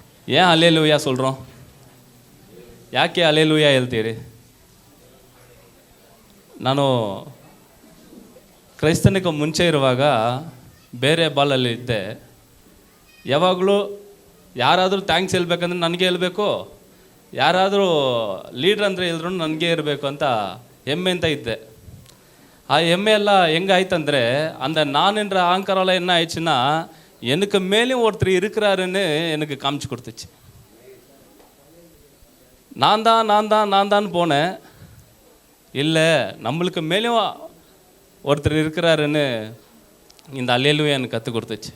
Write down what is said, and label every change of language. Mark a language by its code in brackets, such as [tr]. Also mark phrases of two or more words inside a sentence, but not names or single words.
[ta] ஏன் அல்லேலூயா சொல்கிறோம்? [kn] ಯಾಕೆ ಅಲ್ಲೇಲೂಯಾ ಹೇಳ್ತೀರಿ? ನಾನು ಕ್ರೈಸ್ತನಿಗೆ ಮುಂಚೆ ಇರುವಾಗ ಬೇರೆ ಬಾಲಲ್ಲಿ ಇದ್ದೆ. ಯಾವಾಗಲೂ ಯಾರಾದರೂ ಥ್ಯಾಂಕ್ಸ್ ಹೇಳ್ಬೇಕಂದ್ರೆ ನನಗೆ ಹೇಳ್ಬೇಕು, ಯಾರಾದರೂ ಲೀಡ್ರ್ ಅಂದರೆ ಹೇಳಿದ್ರು ನನಗೆ ಇರಬೇಕು ಅಂತ ಹೆಮ್ಮೆ ಅಂತ ಇದ್ದೆ. ಆ ಹೆಮ್ಮೆ ಎಲ್ಲ ಹೆಂಗಾಯ್ತಂದರೆ [ta] அந்த நான் என்ற அகங்காரம் என்ன ஆயிடுச்சுன்னா எனக்கு மேலேயும் ஒருத்தர் இருக்கிறாருன்னு எனக்கு காமிச்சு கொடுத்துச்சு. நான் தான் போனேன். இல்லை, நம்மளுக்கு மேலேயும் ஒருத்தர் இருக்கிறாருன்னு இந்த அல்லேலூயா எனக்கு கற்றுக் கொடுத்துச்சு.